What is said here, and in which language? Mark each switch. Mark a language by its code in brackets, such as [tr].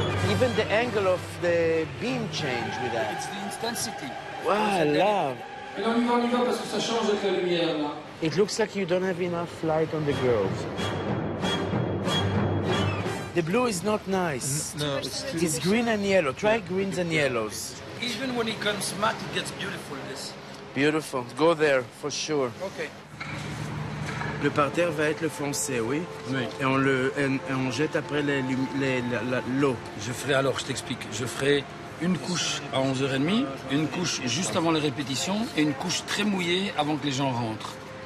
[en] Even the angle of the beam change with that. It's the intensity. Wow, I love. [fr] Et on y va parce que ça change avec la lumière là. [en] It looks like you don't have enough light on the girls. The blue is not nice. No, it's green and yellow. Try greens and yellows. Even when it comes matte, it gets beautiful. This. Beautiful. Go there for sure. Okay. [fr] Le parterre va être le foncé, oui. Oui. Et on jette après l'eau. Je ferai alors, je t'explique. Je ferai une couche à 11h30, une couche juste avant les répétitions et une couche très mouillée avant que les gens rentrent.